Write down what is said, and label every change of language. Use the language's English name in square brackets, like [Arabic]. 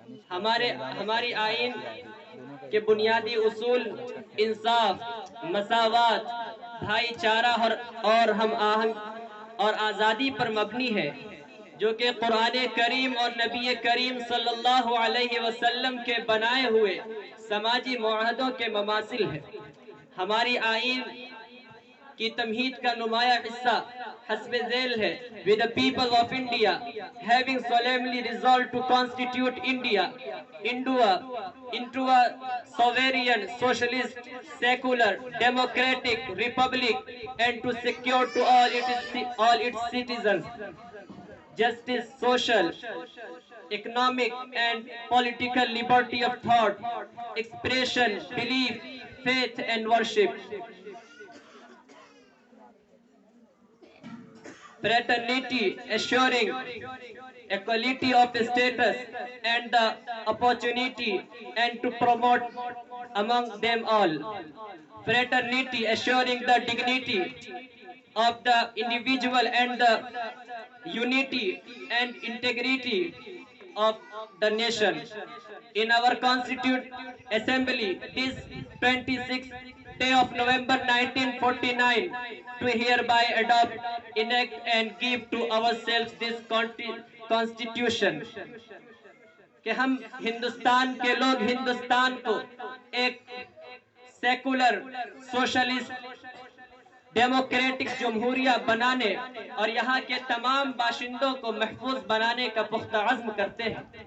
[Urdu] ہماری آئین کے بنیادی اصول انصاف، مساوات، بھائی چارہ اور ہم آہنگ اور آزادی پر مبنی ہے، جو کہ قرآن کریم اور نبی کریم صلی اللہ علیہ وسلم کے بنائے ہوئے سماجی معاہدوں کے مماثل ہے. ہماری آئین کی تمہید کا نمایاں حصہ حسب ذیل ہے: [English] with the people of India having solemnly resolved to constitute India into a sovereign, socialist, secular, democratic republic and to secure to all its citizens justice, social, economic and political liberty of thought, expression, belief, faith and worship, fraternity, assuring equality of status and the opportunity and to promote among them all, fraternity, assuring the dignity of the individual and the unity and integrity of the nation. In our Constituent Assembly this 26th day of November 1949 to hereby adopt, enact and give to ourselves this Constitution [Urdu] کہ ہم ہندوستان کے لوگ ہندوستان کو ایک secular, socialist, democratic جمہوریہ بنانے اور یہاں کے تمام باشندوں کو محفوظ بنانے کا پختہ عزم کرتے ہیں.